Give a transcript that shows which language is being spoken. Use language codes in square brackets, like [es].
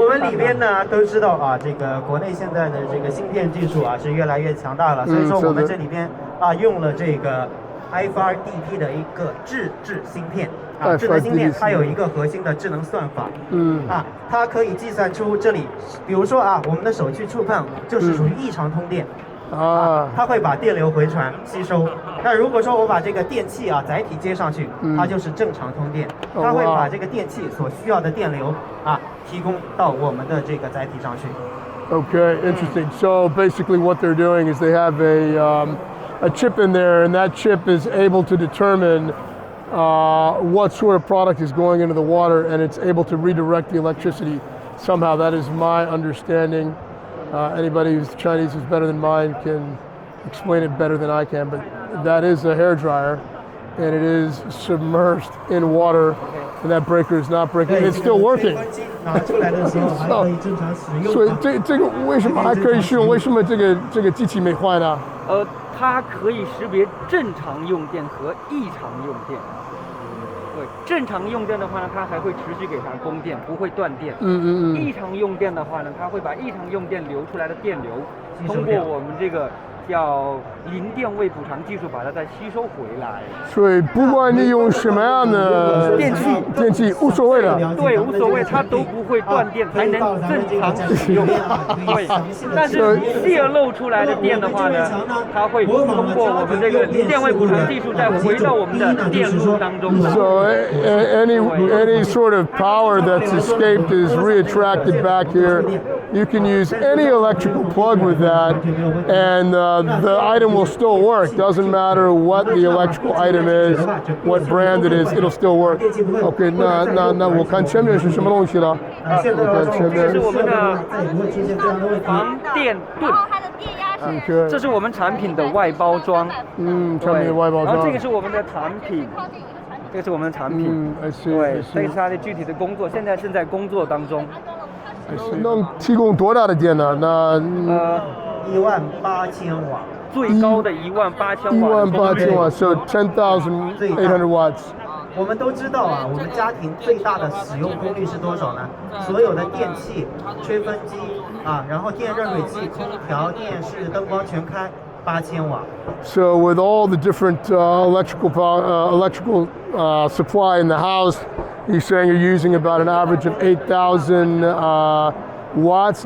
[zh] 我们里边呢都知道啊，这个国内现在的这个芯片技术啊是越来越强大了，所以说我们这里边啊用了这个 FRDP 的一个智芯片啊，智能芯片它有一个核心的智能算法，它可以计算出这里，比如说啊，我们的手去触碰就是属于异常通电。它会把电流回传吸收。那如果说我把这个电器啊载体接上去，它就是正常通电。它会把这个电器所需要的电流啊提供到我们的这个载体上去。 [en] Okay, interesting. So basically, what they're doing is they have a chip in there, and that chip is able to determine what sort of product is going into the water, and it's able to redirect the electricity somehow. That is my understanding. Anybody who's Chinese who's better than mine can explain it better than I can, but that is a hairdryer, and it is submerged in water And that breaker is not breaking. It's still working. [zh] 拿出来的时候还可以正常使用。所以这个为什么还可以使用？为什么这个机器没坏呢？它可以识别正常用电和异常用电。对，正常用电的话呢，它还会持续给它供电，不会断电。异常用电的话呢，它会把异常用电流出来的电流，通过我们这个叫零电位补偿技术把它再吸收回来。所以不管你用什么样的电器无所谓的。对，无所谓，它都不会断电，还能正常使用。对，但是泄漏出来的电的话呢，它会通过我们这个零电位补偿技术再回到我们的电路当中。 [en] So any sort of power that's escaped is reattracted back here. You can use any electrical plug with that, and the item will still work. Doesn't matter what the electrical item is, what brand it is, it'll still work. [zh] OK， 那我看前面是什么东西了？现在这是我们的防电盾。这是我们产品的外包装。产品的外包装。然后这个是我们的产品。这个是我们的产品。对，这是它的具体的工作，现在正在工作当中。能提供多大的电呢？那 18000瓦，最高的18000瓦。 18000瓦 ， [en] so 10,800 watts。 [zh] 我们都知道啊，我们家庭最大的使用功率是多少呢？所有的电器、吹风机啊，然后电热水器、空调、电视、灯光全开，8000瓦。 [en] So with all the different electrical supply in the house, you're saying you're using about an average of 8,000 watts.